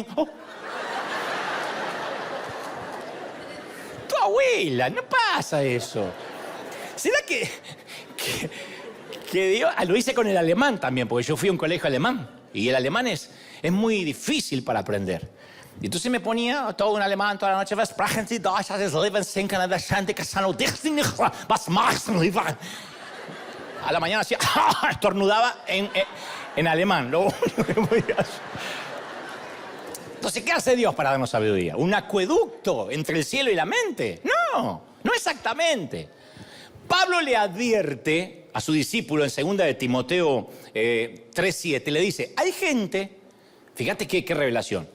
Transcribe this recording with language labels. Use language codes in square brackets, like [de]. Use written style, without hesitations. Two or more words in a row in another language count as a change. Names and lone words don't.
[es] Oh. Tu abuela, no pasa eso. ¿Será que Dios? Lo hice con el alemán también, porque yo fui a un colegio alemán y el alemán es muy difícil para aprender. Y entonces me ponía todo en alemán toda la noche. [de] Sprechen Sie Deutsch, das Leben sinken an der Schande, was machst du? [es] A la mañana hacía, estornudaba en alemán. Entonces, ¿qué hace Dios para darnos sabiduría? ¿Un acueducto entre el cielo y la mente? No, no exactamente. Pablo le advierte a su discípulo en 2 de Timoteo 3:7, le dice, hay gente, fíjate qué revelación.